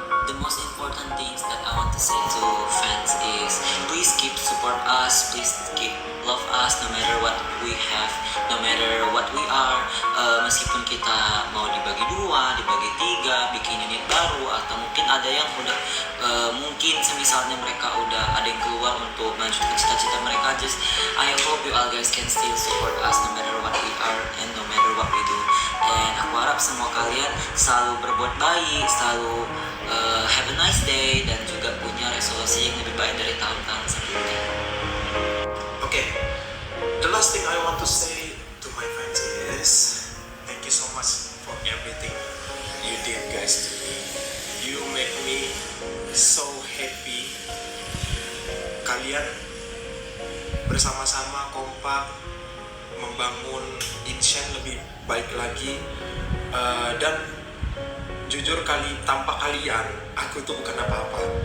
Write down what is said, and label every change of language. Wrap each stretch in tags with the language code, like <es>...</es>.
<en>The most important things that I want to say to fans is please keep support us, please keep love us no matter what we have, no matter what we are.</en> <id>Meskipun kita mau dibagi dua, dibagi tiga, bikin unit baru, atau mungkin ada yang udah mungkin semisalnya mereka udah ada yang keluar untuk melanjutkan cita-cita mereka.</id> <en>Just I hope you all guys can still support us no matter what we are and no matter what we do.</en> <id>Dan aku harap semua kalian selalu berbuat baik, selalu</id> <en>have a nice day,</en> <id>dan juga punya resolusi yang lebih baik dari tahun-tahun sebelumnya.</id> <en>Okay, the last thing I want to say to my fans is thank you so much for everything you did guys to me. You make me so happy.</en> <id>Kalian bersama-sama kompak membangun Inshine lebih baik lagi, dan jujur tanpa kalian aku tuh bukan apa-apa.</id>